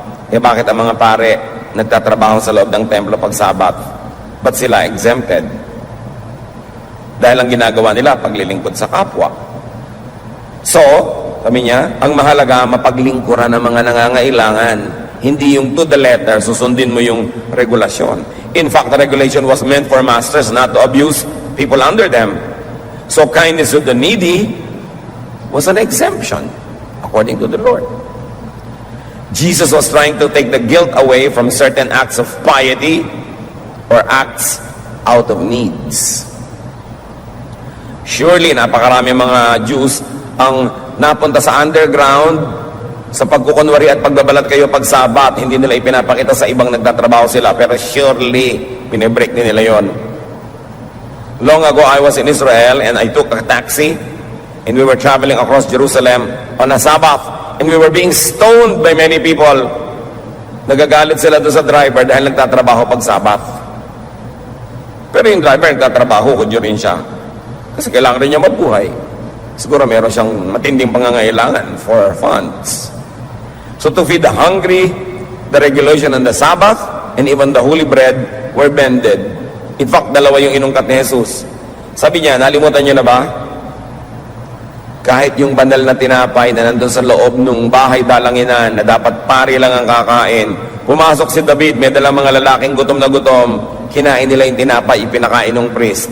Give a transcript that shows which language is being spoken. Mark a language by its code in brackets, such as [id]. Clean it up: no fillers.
[tl] Eh bakit ang mga pare nagtatrabaho sa loob ng templo pag Sabbath? Ba't sila exempted? Dahil ang ginagawa nila, paglilingkod sa kapwa. So, sabi niya, ang mahalaga, mapaglingkuran ng mga nangangailangan. Hindi yung [en] to the letter, [tl] susundin mo yung regulasyon. [en] In fact, the regulation was meant for masters not to abuse people under them. So, kindness to the needy was an exemption, according to the Lord. Jesus was trying to take the guilt away from certain acts of piety or acts out of needs. [tl] Surely, napakarami mga Jews ang napunta sa underground sa pagkukunwari at pagbabalat kayo pag Sabat. Hindi nila ipinapakita sa ibang nagtatrabaho sila, pero surely, pinibreak din nila yon. [en] Long ago, I was in Israel and I took a taxi and we were traveling across Jerusalem on a Sabbath and we were being stoned by many people. [tl] Nagagalit sila doon sa driver dahil nagtatrabaho pag Sabbath. Pero yung driver nagtatrabaho, kudyo rin siya. Kasi kailangan rin niya mabuhay. Siguro meron siyang matinding pangangailangan [en] for funds. So to feed the hungry, the regulation on the Sabbath and even the holy bread were bended. [tl] In fact, dalawa yung inungkat ni Jesus. Sabi niya, nalimutan niyo na ba? Kahit yung banal na tinapay na nandun sa loob ng bahay dalanginan na dapat pari lang ang kakain, pumasok si David, may dalang mga lalaking gutom na gutom, kinain nila yung tinapay, ipinakain ng priest.